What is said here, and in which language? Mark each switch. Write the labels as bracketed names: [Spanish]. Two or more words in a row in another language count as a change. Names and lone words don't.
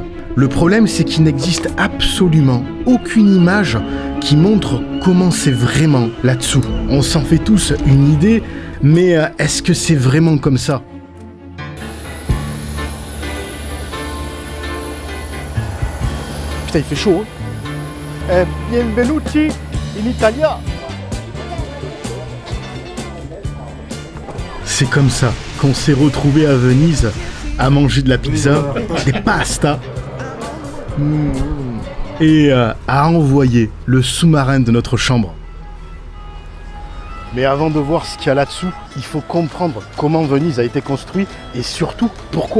[French] Le problème, c'est qu'il n'existe absolument aucune image qui montre comment c'est vraiment là-dessous. On s'en fait tous une idée, mais est-ce que c'est vraiment comme ça ? Putain, il fait chaud, hein. [Italian] Benvenuti in Italia. [French] C'est comme ça qu'on s'est retrouvés à Venise à manger de la pizza, des pastas et à envoyer le sous-marin de notre chambre. Mais avant de voir ce qu'il y a là-dessous, il faut comprendre comment Venise a été construite et surtout pourquoi.